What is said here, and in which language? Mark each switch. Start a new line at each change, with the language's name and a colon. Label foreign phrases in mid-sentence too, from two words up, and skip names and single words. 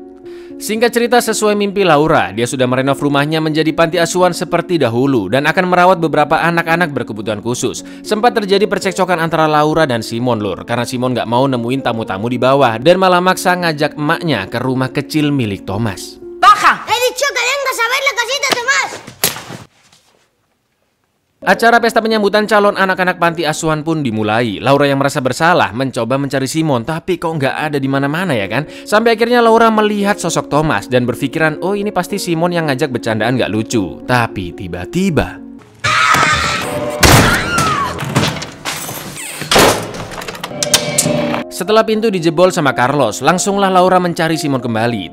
Indonesian: Singkat cerita, sesuai mimpi Laura, dia sudah merenov rumahnya menjadi panti asuhan seperti dahulu dan akan merawat beberapa anak-anak berkebutuhan khusus. Sempat terjadi percekcokan antara Laura dan Simon lur, karena Simon gak mau nemuin tamu-tamu di bawah dan malah maksa ngajak emaknya ke rumah kecil milik Thomas.
Spanish: ¡Baja! He dicho que vengas a ver la casita, Tomás.
Indonesian: Acara pesta penyambutan calon anak-anak panti asuhan pun dimulai. Laura yang merasa bersalah mencoba mencari Simon, tapi kok nggak ada di mana-mana ya kan? Sampai akhirnya Laura melihat sosok Thomas dan berpikiran, oh ini pasti Simon yang ngajak bercandaan nggak lucu. Tapi tiba-tiba setelah pintu dijebol sama Carlos, langsunglah Laura mencari Simon kembali.